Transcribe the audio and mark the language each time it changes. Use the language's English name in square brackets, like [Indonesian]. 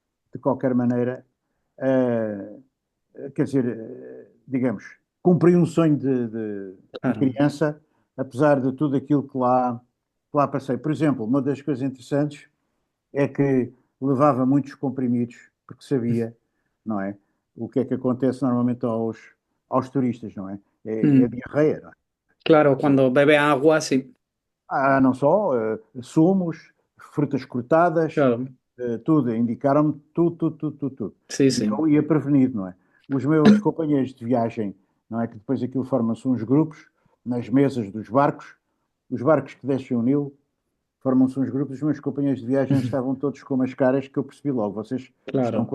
[Portuguese] de qualquer maneira, eh, quer dizer, digamos, cumpri um sonho de Claro. criança, apesar de tudo aquilo que lá passei. Por exemplo, uma das coisas interessantes é que levava muitos comprimidos, porque sabia, não é? O que é que acontece normalmente aos turistas, não é? É Mm. diarreia, não é? [Spanish] Claro, cuando bebe agua, sí. [Portuguese] Há não só sumos, frutas cortadas, Claro. tudo, indicaram-me tudo. [Spanish] Sí, [Portuguese] E [Spanish] sí. [Portuguese] eu ia prevenido, não é? Os meus companheiros de viagem, não é? Que depois aquilo formam-se uns grupos nas mesas dos barcos, os barcos que descem o Nilo, formam-se uns grupos, os meus companheiros de viagem estavam todos com umas caras que eu percebi logo, vocês estão